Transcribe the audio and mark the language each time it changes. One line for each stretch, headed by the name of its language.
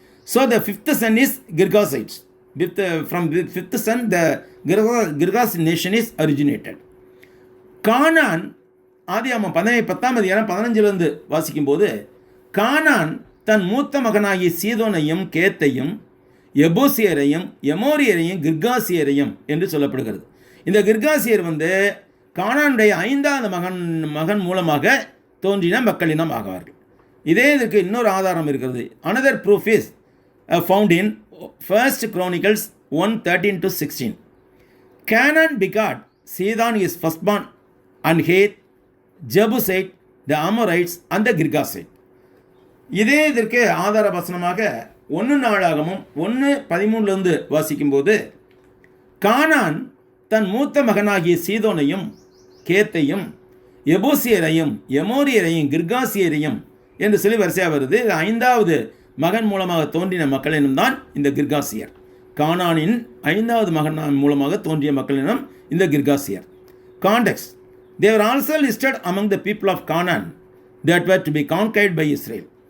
English: So the 5th son is Girgashites. From the 5th son, the Girgash nation is originated.
Tamil: கானான் ஆதியாகமம் 10:15 வாசிக்கும்போது, கானான் தன் மூத்த மகனாகிய சீதோனையும் கேத்தையும் எபூசியரையும் எமோரியரையும் கிர்காசியரையும் என்று சொல்லப்படுகிறது. இந்த கிர்காசியர் கானானுடைய 5வது மகன் மூலமாக தோன்றின மக்களினம் ஆவார்கள். இதே இதற்கு இன்னொரு ஆதாரம் இருக்கிறது.
English: Another proof is found in 1 Chronicles 1:13-16. Canaan begot Sidon his firstborn, and Heth, Jebusite, the Amorites, and the Girgashite.
Tamil: இதே இதற்கு ஆதார வசனமாக 1 நாளாகமும் 1:13 வாசிக்கும்போது, கானான் தன் மூத்த மகனாகிய சீதோனையும் கேத்தையும் எபூசியரையும் எமோரியரையும் கிர்காசியரையும் என்று சொல்லி வரிசையாக வருது. 5வது மகன் மூலமாக தோன்றின மக்களினம் தான் இந்த கிர்காசியர். கானானின் 5வது மகன் மூலமாக தோன்றிய மக்களினம் இந்த கிர்காசியர்.
English: Context. They were also listed among the people of Canaan that were to be conquered by Israel.